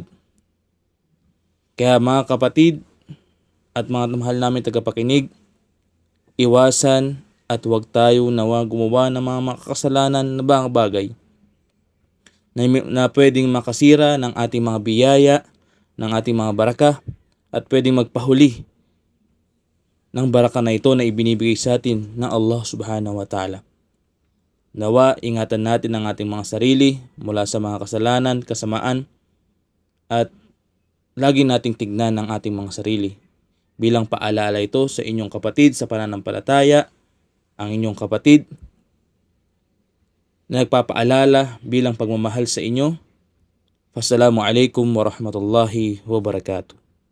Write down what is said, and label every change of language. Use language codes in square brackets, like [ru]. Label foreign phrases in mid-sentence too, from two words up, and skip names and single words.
[tl] Kaya mga kapatid at mga mahal namin tagapakinig, iwasan at huwag tayo nawa gumawa ng mga makakasalanan na bagay na pwedeng makasira ng ating mga biyaya, ng ating mga baraka, at pwedeng magpahuli ng baraka na ito na ibinibigay sa atin ng Allah [ar] سبحانه وتعالى. [tl] Nawa, ingatan natin ang ating mga sarili mula sa mga kasalanan, kasamaan, at lagi nating tignan ang ating mga sarili. Bilang paalala ito sa inyong kapatid sa pananampalataya, ang inyong kapatid na nagpapaalala bilang pagmamahal sa inyo. [ar] والسلام عليكم ورحمة الله وبركاته.